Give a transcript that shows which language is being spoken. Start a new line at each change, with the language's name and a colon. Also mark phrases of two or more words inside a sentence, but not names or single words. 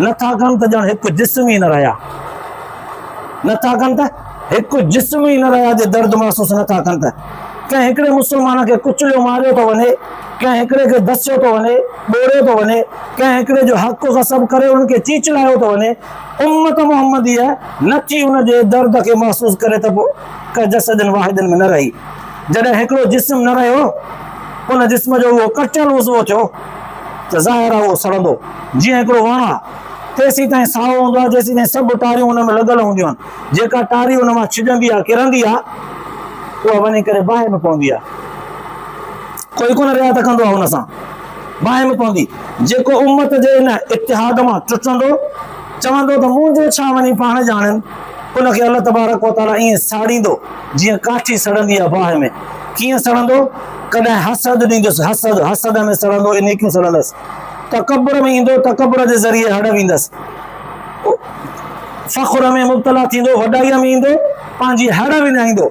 Sindhi: नथा कनि त ॼण हिकु जिस्म ई न रहिया, नथा कनि त हिकु जिस्म ई न रहिया जे दर्द महसूसु नथा कनि त। कंहिं हिकिड़े मुस्लमान खे कुचलियो मारियो थो वञे, कंहिं हिकिड़े खे दसियो थो वञे, ॿोड़ियो थो वञे, कंहिं हिकिड़े जो हक़ ग़सब करे उनखे चीचलायो थो वञे, उम्मत मुहम्मदीअ नथी उनजे दर्द खे महसूसु करे त पोइ
Arabic: كجسدٍ واحدٍ
Sindhi: में न रही। जॾहिं हिकिड़ो जिस्म न रहियो, उन जिस्म जो उहो कटियल उज़वो थियो त ज़ाहिर आहे उहो सड़ंदो। जीअं हिकिड़ो वणु आहे, तेसीं ताईं साओ हूंदो आहे जेसीं ताईं सभु टारियूं हुन में लॻल हूंदियूं आहिनि। जेका टारी हुन मां छिॼंदी आहे, किरंदी आहे, उहा वञी करे बाहि में पवंदी आहे। कोई कोन रियात कंदो आहे हुन सां, बाहि में पवंदी। जेको उम्मत जे इन इतिहाद मां टुटंदो, चवंदो त मुंहिंजो छा वञी पाण ॼाणनि, उनखे
Arabic: الله تبارك وتعالى
Sindhi: ईअं साड़ींदो जीअं काठी सड़ंदी आहे बाहि में। कीअं सड़ंदो? कॾहिं हसद ॾींदुसि, हसद हसद में सड़ंदो, नेकियूं सड़ंदसि। तकबर में ईंदो, तकबर जे ज़रिए हड़ वेंदसि। फ़ख्र में मुब्तला थींदो, वॾाईअ में ईंदो, पंहिंजी हड़ विञाईंदो।